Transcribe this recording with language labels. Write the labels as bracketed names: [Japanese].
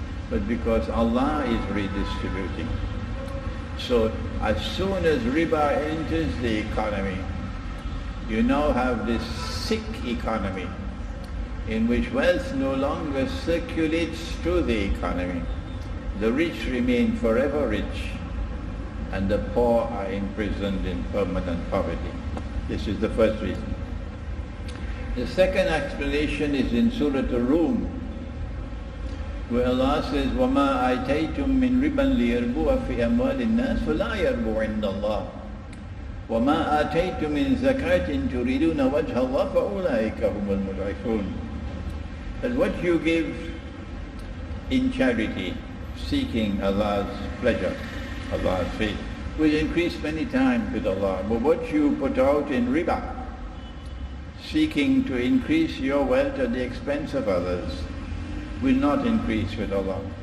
[English] but because Allah is redistributing. So as soon as riba enters the economy, you now have this sick economy in which wealth no longer circulates through the economy. The rich remain forever rich, and the poor are imprisoned in permanent poverty. This is the first reason. The second explanation is in Surah Ar-Rum, where Allah says, [Arabic] وَمَا آتَيْتُم مِّن رِبًا لِيَرْبُوَ فِي أَمْوَالِ النَّاسِ فَلَا يَرْبُو عِندَ اللَّهِ وَمَا آتَيْتُم مِّن زَكَاةٍ تُرِيدُونَ وَجْهَ اللَّهِ فَأُولَٰئِكَ هُمُ الْمُضْعِفُونَ. [English] That what you give in charity, seeking Allah's pleasure, Allah's faith, will increase many times with Allah. But what you put out in riba, seeking to increase your wealth at the expense of others, will not increase with Allah.